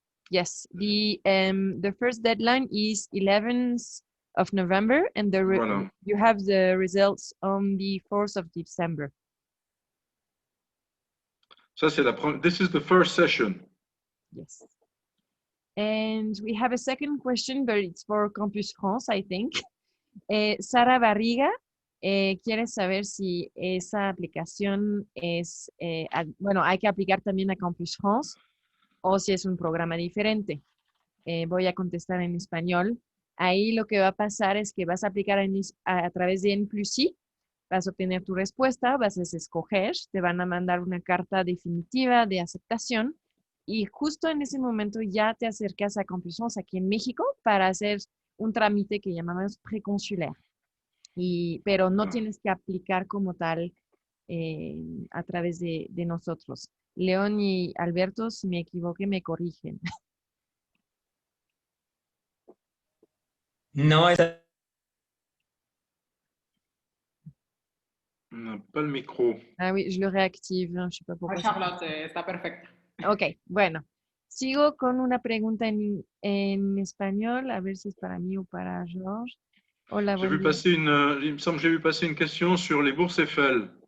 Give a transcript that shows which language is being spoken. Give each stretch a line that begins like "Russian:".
English: Yes, the first deadline is 11th of November, and
French: voilà.
English: you have the results on the 4th of December.
French: Ça, c'est la première.
English: This is the first session. Yes. And we have a second question, but it's for Campus France, I think.
Spanish: Sara Barriga quiere saber si esa aplicación es, bueno, hay que aplicar también a Campus France o si es un programa diferente. Voy a contestar en español. Ahí lo que va a pasar es que vas a aplicar a través de N+i, vas a obtener tu respuesta, vas a escoger, te van a mandar una carta definitiva de aceptación y justo en ese momento ya te acercas a Campus France aquí en México para hacer un trámite que llamamos preconsular. Pero no tienes que aplicar como tal a través de nosotros. León y Alberto, si me equivoqué, me corrigen. No, esa...
French: On n'a pas le micro. Ah oui, je le réactive. Je sais pas pourquoi.
Spanish: Charlotte, está perfecto. Ok, bueno. Sigo con una pregunta en español, a ver si es para mí o para Georges. Hola,
French: J'ai vu passer il me semble que j'ai vu passer une question sur les bourses Eiffel.